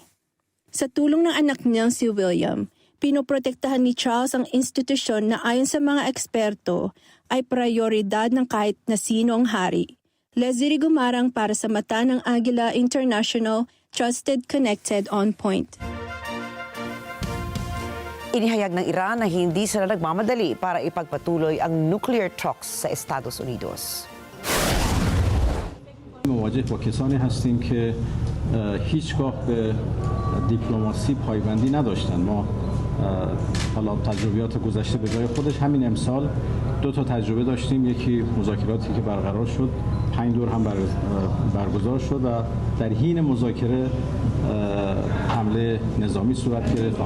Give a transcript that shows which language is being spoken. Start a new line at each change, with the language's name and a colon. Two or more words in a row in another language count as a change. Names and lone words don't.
Filipino: Sa tulong ng anak niyang si William, pinoprotektahan ni Charles ang institusyon na ayon sa mga eksperto ay prioridad ng kahit na sino ang hari. Leslie Gumarang para sa mata ng Agila International,
English: Trusted, Connected, On Point.
Filipino: Inihayag ng Iran na hindi sila nagmamadali para ipagpatuloy ang
English: nuclear talks
Filipino: sa Estados Unidos.
Persian: مواجه با کسانی هستیم که هیچگاه به دیپلماسی پایبندی نداشتند. ما حالا تجربیات گذشته به جای خودش همین امسال دو تا تجربه داشتیم. یکی مذاکراتی که برقرار شد 5 دور هم برگزار شد و در حین مذاکره حمله نظامی صورت گرفت.